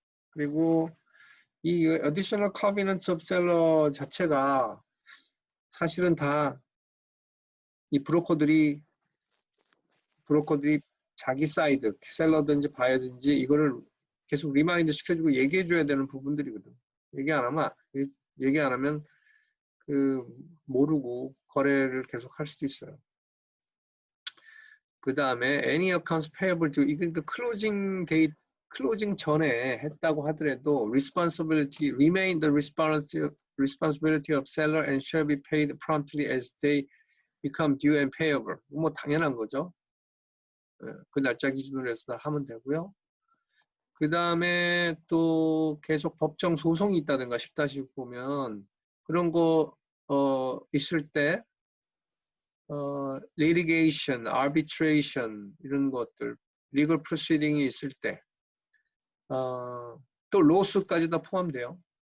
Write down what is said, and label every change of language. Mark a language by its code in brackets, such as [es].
[ko] 그리고 이 [en] additional covenants of seller [ko] 자체가 사실은 다 이 브로커들이 자기 사이드, 셀러든지 바이어든지 이거를 계속 리마인드 시켜주고 얘기해줘야 되는 부분들이거든. 얘기 안 하면 모르고 거래를 계속 할 수도 있어요. [en] 그 다음에 any accounts payable to [ko] 이건 그 클로징 전에 했다고 하더라도 [en] remain the responsibility of seller and shall be paid promptly as they become due and payable. [ko] 뭐 당연한 거죠. 그 날짜 기준으로 해서 하면 되고요. 그 다음에 또 계속 법정 소송이 있다든가 10-6 보면 그런 거 있을 때 [en] litigation, arbitration [ko] 이런 것들, [en] legal proceeding [ko] 이 있을 때 또 lawsuit까지 다 포함돼요.